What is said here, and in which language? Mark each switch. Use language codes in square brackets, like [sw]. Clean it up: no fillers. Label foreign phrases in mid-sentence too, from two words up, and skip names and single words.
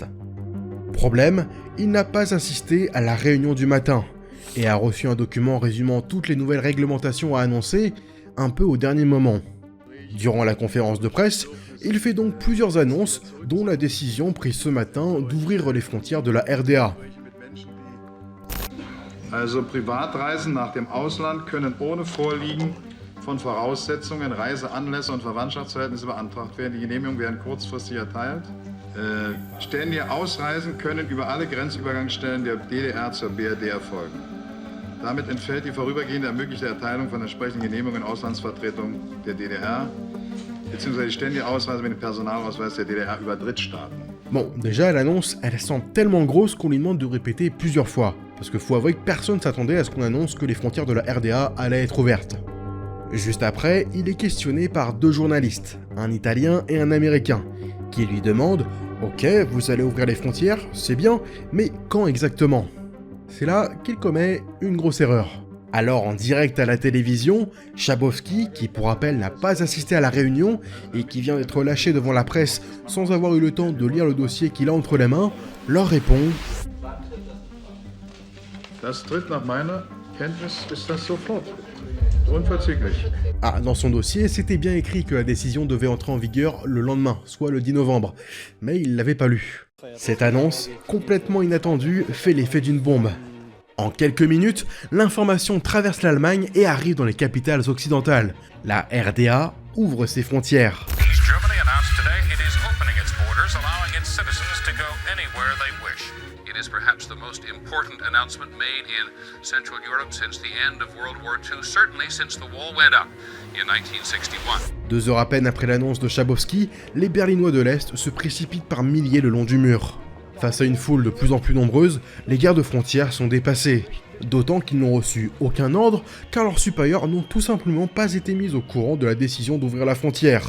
[fr] Problème, il n'a pas assisté à la réunion du matin, et a reçu un document résumant toutes les nouvelles réglementations à annoncer, un peu au dernier moment. Durant la conférence de presse, il fait donc plusieurs annonces, dont la décision prise ce matin d'ouvrir les frontières de la RDA. [de] Also Privatreisen nach dem Ausland können ohne Vorliegen von Voraussetzungen, Reiseanlässe und Verwandtschaftsverhältnisse beantragt werden. Die Genehmigungen werden kurzfristig erteilt. Ständige Ausreisen können über alle Grenzübergangsstellen der DDR zur BRD erfolgen. Damit entfällt die vorübergehende ermöglichte Erteilung von entsprechenden Genehmigungen in Auslandsvertretung der DDR bzw. die ständige Ausreise mit dem Personalausweis der DDR über Drittstaaten. [fr] Bon, déjà l'annonce, elle semble tellement grosse qu'on lui demande de répéter plusieurs fois. Parce que faut avouer que personne s'attendait à ce qu'on annonce que les frontières de la RDA allaient être ouvertes. Juste après, il est questionné par deux journalistes, un Italien et un Américain, qui lui demandent « Ok, vous allez ouvrir les frontières, c'est bien, mais quand exactement ?» C'est là qu'il commet une grosse erreur. Alors en direct à la télévision, Schabowski, qui pour rappel n'a pas assisté à la réunion et qui vient d'être lâché devant la presse sans avoir eu le temps de lire le dossier qu'il a entre les mains, leur répond « [de] Das tritt nach meiner Kenntnis ist das sofort. Unverzüglich. » [fr] Ah, dans son dossier, c'était bien écrit que la décision devait entrer en vigueur le lendemain, soit le 10 novembre, mais il l'avait pas lu. Cette annonce, complètement inattendue, fait l'effet d'une bombe. En quelques minutes, l'information traverse l'Allemagne et arrive dans les capitales occidentales. La RDA ouvre ses frontières. [en] Germany announced today it is opening its borders, allowing its citizens to go anywhere they wish. It is perhaps the most important announcement made in Central Europe since the end of World War II, certainly since the wall went up in 1961. [fr] 2 heures à peine après l'annonce de Schabowski, les Berlinois de l'Est se précipitent par milliers le long du mur. Face à une foule de plus en plus nombreuse, les gardes-frontières sont dépassés. D'autant qu'ils n'ont reçu aucun ordre, car leurs supérieurs n'ont tout simplement pas été mis au courant de la décision d'ouvrir la frontière.